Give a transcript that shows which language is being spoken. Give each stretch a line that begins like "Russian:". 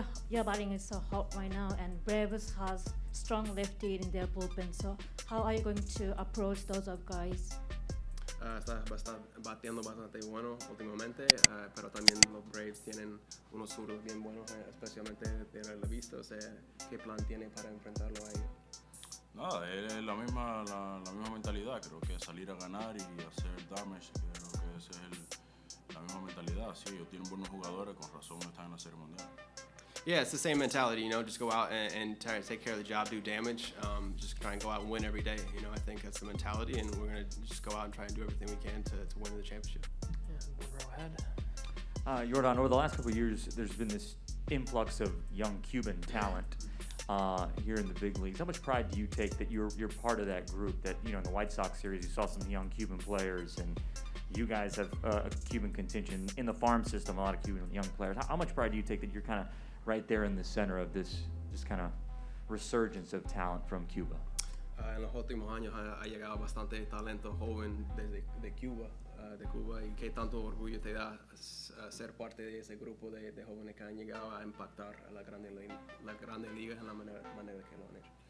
English: Your batting is so hot right now, and Braves has strong lefty in their bullpen. So, how are you going to approach those guys?
Spanish: Está bateando bastante bueno últimamente, pero también los Braves tienen unos zurdos bien buenos, especialmente de relevista. O sea, ¿qué plan tiene para enfrentarlo a ellos? Nada, es la misma mentalidad. Creo que salir a ganar y hacer damage. Creo que ese es la misma mentalidad. Sí, ellos tienen buenos jugadores, con razón están en la Serie Mundial.
English: Yeah, it's the same mentality, just go out and try to take care of the job, do damage, just try and go out and win every day. I think that's the mentality, and we're going to just go out and try and do everything we can to win the championship. And one row ahead. Yordan, over the last couple of years, there's been this influx of young Cuban talent here in the big leagues. How much pride do you take that you're part of that group, that, in the White Sox series, you saw some young Cuban players, and you guys have a Cuban contingent in the farm system, a lot of Cuban young players. How much pride do you take that you're kind of right there in the center of this kind of resurgence of talent from Cuba?
Spanish: En los últimos años ha llegado bastante talento joven desde Cuba de Cuba y qué tanto orgullo te da ser parte de ese grupo de jóvenes que han llegado a impactar a las grandes ligas en la manera que lo han hecho.